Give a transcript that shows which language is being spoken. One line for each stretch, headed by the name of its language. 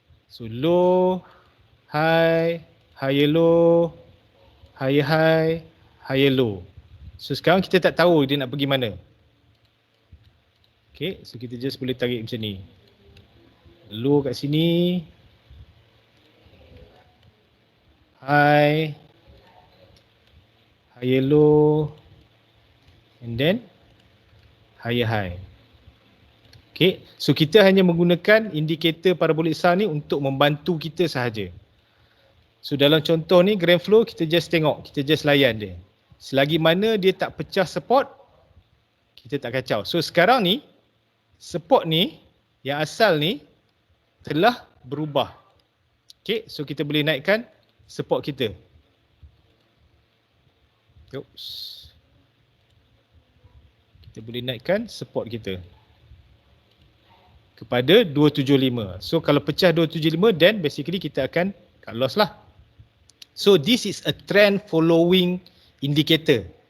English: So low, high, higher low, higher high, higher low.
Malay: So sekarang kita tak tahu dia nak pergi mana. Okay, so kita just boleh tarik macam ni. Low kat sini.
English: High. Higher low. And then higher high.
Malay: Okay, so kita hanya menggunakan indikator parabolic SAR ni untuk membantu kita sahaja. So dalam contoh ni, grand flow, kita just tengok, kita just layan dia. Selagi mana dia tak pecah support, kita tak kacau. So sekarang ni, support ni, yang asal ni, telah berubah. Okay, so kita boleh naikkan support kita. Oops. Kita boleh naikkan support kita kepada 275. So kalau pecah 275,
English: then basically
Malay: kita akan cut loss lah.
English: So this is a trend following indicator.